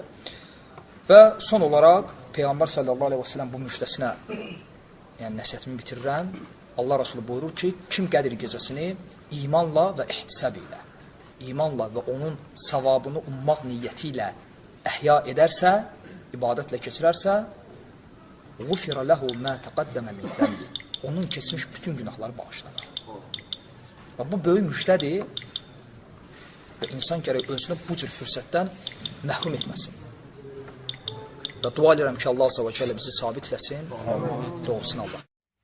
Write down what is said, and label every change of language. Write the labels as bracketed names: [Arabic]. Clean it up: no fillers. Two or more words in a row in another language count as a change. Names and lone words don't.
[Azerbaijani] Və son olaraq, Peyğəmbər [Arabic] صلى الله عليه وسلم [Azerbaijani] bu müjdəsinə, yəni nəsiyyətimi bitirirəm. Allah Resulü buyurur ki, kim Qədir gecəsini imanla və ihtisab ilə, imanla və onun savabını ummaq niyyəti ilə əhya edərsə, ibadətlə keçirərsə, [Arabic] غُفِرَ لَهُ مَا تَقَدَّمَ مِنْ ذَنْبِ [Azerbaijani] Onun keçmiş bütün günahları bağışlanır. Və bu böyük müjdədir və insan gərək özünü bu cür fürsətdən məhrum etməsin. Və dua edirəm ki, [Arabic] الله عز وجل [Azerbaijani] bizi sabitləsin, doğrusun Allah.